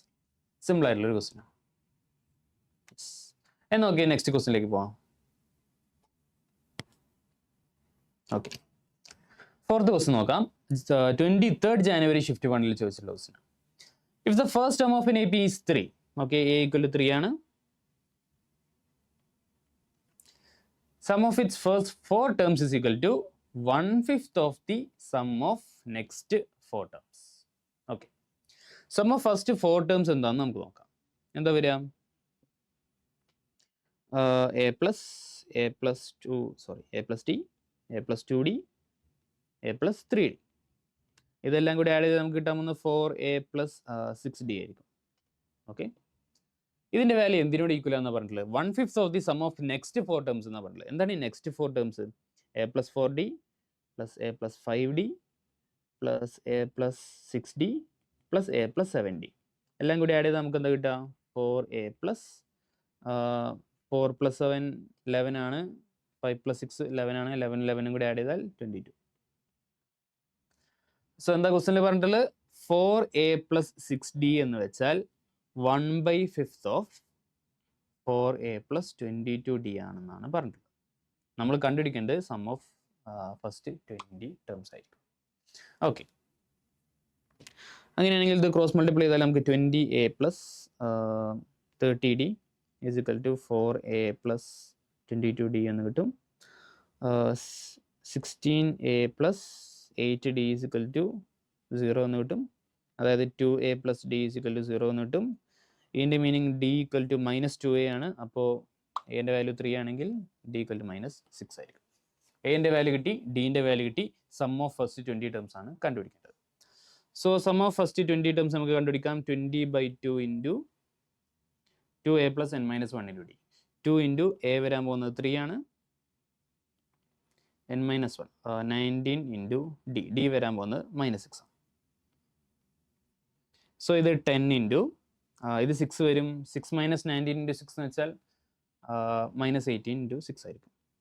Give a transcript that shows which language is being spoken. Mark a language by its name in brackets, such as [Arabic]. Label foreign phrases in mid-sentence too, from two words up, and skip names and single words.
[Malayalam] സിമ്പിൾ ആയിട്ടുള്ളൊരു ക്വസ്റ്റ്യൻ ആണ്. എന്നാൽ ഓക്കെ, നെക്സ്റ്റ് ക്വസ്റ്റ്യനിലേക്ക് പോവാം. ഓക്കെ, [English] fourth question [Malayalam] നോക്കാം. 23rd January ഷിഫ്റ്റ് 1 ചോദിച്ചിട്ടുള്ള ക്വസ്റ്റ്യൻ. [English] if the first term of an AP is 3, okay, a = 3 [Malayalam] ആണ്. [English] Sum of its first 4 terms is equal to 1/5 of the sum of next 4 terms. [Malayalam] Okay. [English] Sum of first 4 terms [Malayalam] എന്താണെന്ന് നമുക്ക് നോക്കാം. എന്താ വരിക? [English] a plus d, a plus 2d, a plus 3d. [Malayalam] ഇതെല്ലാം കൂടി ആഡ് ചെയ്ത് നമുക്ക് കിട്ടാൻ പോകുന്ന [English] 4a plus 6d [Malayalam] ആയിരിക്കും. ഓക്കെ, ഇതിൻ്റെ വാല്യൂ എന്തിനോട് ഈക്വൽ ആണെന്ന് പറഞ്ഞിട്ടുള്ളത്? [English] 1/5 of the sum of next 4 terms [Malayalam] എന്നാണ് പറഞ്ഞിട്ടുള്ളത്. എന്താണ് ഈ [English] next 4 terms? a plus 4d plus a plus 5d plus a plus 6d plus a plus 7d. [Malayalam] എല്ലാം കൂടി ആഡ് ചെയ്താൽ നമുക്ക് എന്താ കിട്ടുക? [English] 4a plus 4 plus 7 11 [Malayalam] ആണ്, [English] 5 plus 6 11 [Malayalam] ആണ്, 11 കൂടി ആഡ് ചെയ്താൽ 22. സോ എന്താ ക്വസ്റ്റ്യനിൽ പറഞ്ഞിട്ടുള്ളത്? [English] 4a plus 6d [Malayalam] എന്ന് വെച്ചാൽ [English] 1/5 of 4a plus 22d [Malayalam] ആണെന്നാണ് പറഞ്ഞിട്ടുള്ളത്. നമ്മൾ കണ്ടുപിടിക്കേണ്ടത് [English] sum of first 20 terms [Malayalam] ആയിരിക്കും. ഓക്കെ, അങ്ങനെയാണെങ്കിൽ ഇത് [English] cross multiply [Malayalam] ചെയ്താൽ നമുക്ക് [English] 20a plus 30d is equal to 4a plus 22d [Malayalam] എന്ന് കിട്ടും. [English] 16a plus 8d is equal to 0 [Malayalam] എന്ന് കിട്ടും. അതായത് [English] 2a plus d is equal to 0 [Malayalam] എന്ന് കിട്ടും. ഇതിൻ്റെ മീനിങ് [English] d equal to -2a [Malayalam] ആണ്. അപ്പോൾ എൻ്റെ വാല്യൂ 3 ആണെങ്കിൽ [English] d equal to -6 [Malayalam] ആയിരിക്കും. എൻ്റെ വാല്യൂ കിട്ടി, ഡിൻ്റെ വാല്യൂ കിട്ടി. [English] sum of first 20 terms [Malayalam] ആണ് കണ്ടുപിടിക്കേണ്ടത്. സോ [English] sum of first 20 terms [Malayalam] നമുക്ക് കണ്ടുപിടിക്കാം. [English] 20/2 into 2a plus n - 1 into d. 2 into a [Malayalam] വരാൻ പോകുന്നത് 3 ആണ്, [English] n - 1 19 into d. [Malayalam] d വരാൻ പോകുന്നത് -6 ആണ്. സോ ഇത് [English] 10 into [Malayalam] ഇത് 6 വരും. [English] 6 - 19 into 6 [Malayalam] എന്ന് വെച്ചാൽ [English] -18 into 6 [Malayalam] ആയിരിക്കും.